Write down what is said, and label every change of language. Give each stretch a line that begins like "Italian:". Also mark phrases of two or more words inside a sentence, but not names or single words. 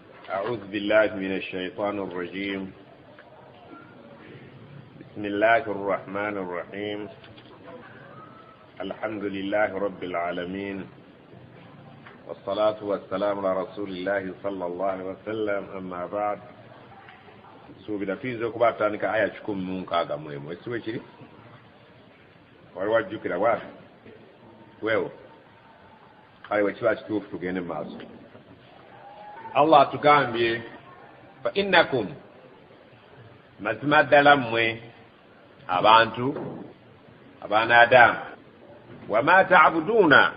Arabic: أعوذ بالله من الشيطان الرجيم. بسم الله الرحمن الرحيم. الحمد لله رب العالمين، والصلاة والسلام على رسول الله صلى الله عليه وسلم. أما بعد،
Ganda: suubira tuyinza okubatandika aya 16 esiwe kiri wali wajjukira bwati weewo kale wekiba kituufu tugende mu maaso. Allah atugambye
Arabic: فإنكم,
Ganda: mazima ddala mmwe abantu abaana Adamu,
Arabic: وما تعبدون,